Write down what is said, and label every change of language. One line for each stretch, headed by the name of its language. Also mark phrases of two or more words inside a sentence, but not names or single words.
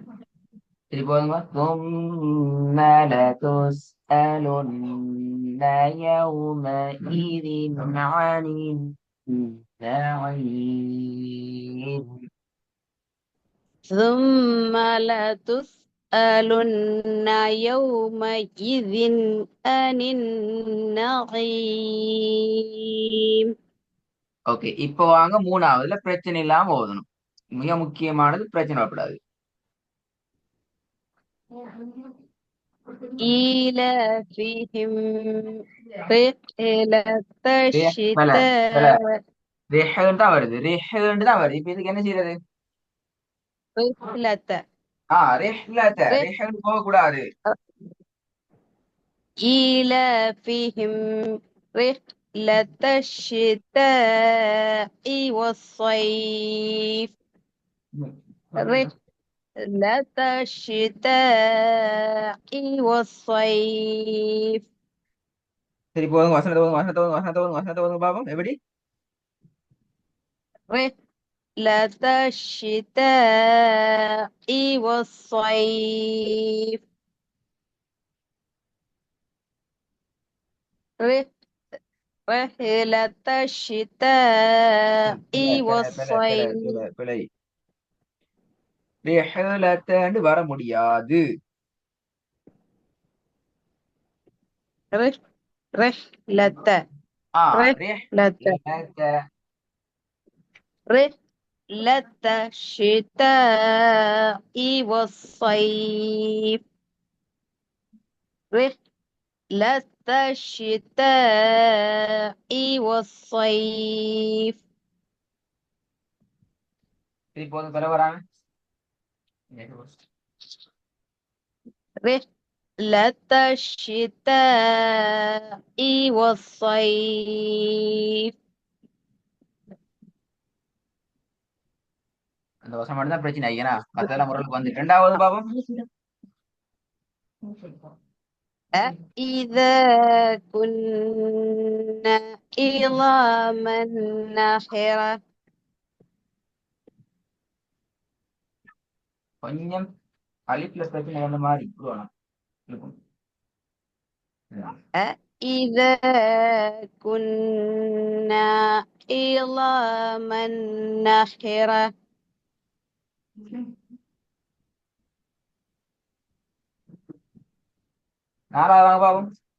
Arabic: திருப்பி ثم لتسألن يومئذ عن النعيم. ثم يسألن يومئذ عن النعيم.
Tamil: ஓகே, இப்போ வாங்க மூணாவதுல பிரச்சனை இல்லாம ஓதணும். மிக முக்கியமானது, பிரச்சனை வரக்கூடாது.
Arabic: إيلافهم رحلة
Tamil: பல பல
Arabic: الشتاء
Tamil: ரெஹன்னு தான் வருது, ரெஹன்னு தான் வருது. இப்ப இதுக்கு என்ன செய்யறது?
Arabic: رحلة ரெஹ்லத, رح
Tamil: ரெஹன்னு போக கூடாது.
Arabic: إيلافهم رحلة الشتاء والصيف. رحلة الشتاء والصيف.
Tamil: சரி, போதுங்க. வசனத்தை போதுங்க, வசனத்தை போதுங்க, வசனத்தை போதுங்க, வசனத்தை போதுங்க பாப்போம் எப்படி.
Arabic: رحلة الشتاء والصيف. رحلة الشتاء
Tamil: பிழை பிழை பிழை பிழை
Arabic: والصيف.
Tamil: பிழை பிழை. ரெஹ்லத்தன்னு வர முடியாது.
Arabic: رحلة ஆ رحلة ரெஹ்லத்த. رحلة الشتاء والصيف. رحلة الشتاء والصيف.
Tamil: சரி, போதும். பிழை வராம
Arabic: رحلة الشتاء والصيف.
Tamil: அந்த வசனம் மட்டும் தான் பிரச்சனை ஐயனா, மத்தெல்லாம் முறைக்கு வந்து. ரெண்டாவது பாப்போம்.
Arabic: أإذا كنا عظاما نخرة.
Tamil: கொஞ்சம் அலிப்ல பிரச்சனை வந்த மாதிரி இப்படி இருக்கும்.
Arabic: أإذا كنا عظاما نخرة.
Tamil: நாலாவது வாங்க பாப்போம்.